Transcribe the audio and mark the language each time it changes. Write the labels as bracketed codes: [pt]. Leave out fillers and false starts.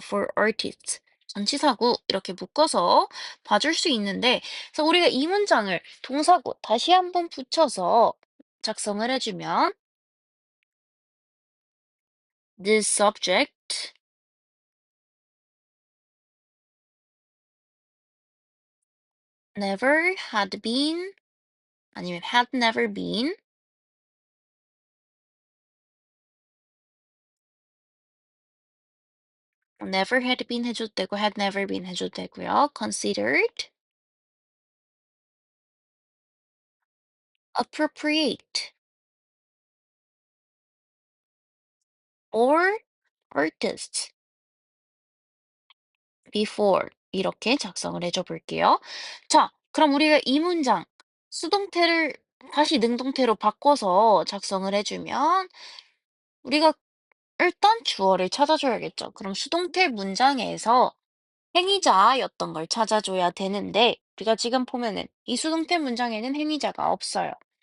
[en] for artists [ko] 전치사구 이렇게 묶어서 봐줄 수 있는데 그래서 우리가 이 문장을 동사구 다시 한번 붙여서 작성을 해주면 [en] this subject never had been [ko] 아니면 [en] had never been never had been [ko] 해줘도 되고 [en] had never been [ko] 해줘도 되고요. [en] considered appropriate or artists before [ko] 이렇게 작성을 해줘 볼게요. 자, 그럼 우리가 이 문장 수동태를 다시 능동태로 바꿔서 작성을 해주면 우리가 일단 주어를 찾아줘야겠죠. 그럼 수동태 문장에서 행위자였던 걸 찾아줘야 되는데 우리가 지금 보면은 이 수동태 문장에는 행위자가 없어요.